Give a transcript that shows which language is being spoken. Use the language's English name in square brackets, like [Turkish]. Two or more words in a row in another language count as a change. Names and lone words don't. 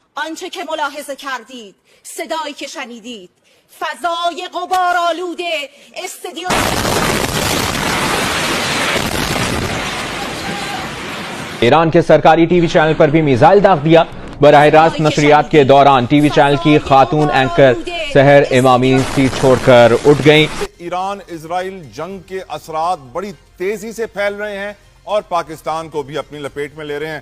[Persian] آنچه که ملاحظه کردید، صدایی که شنیدید، فضای غبارآلود استادیوم [Urdu] ایران کے سرکاری ٹی وی چینل پر بھی میزائل داغ دیا. براہ راست نشریات کے دوران ٹی وی چینل کی خاتون اینکر سحر امامی سیٹ چھوڑ کر اٹھ گئیں. ایران اسرائیل جنگ کے اثرات بڑی تیزی سے پھیل رہے ہیں اور پاکستان کو بھی اپنی لپیٹ میں لے رہے ہیں.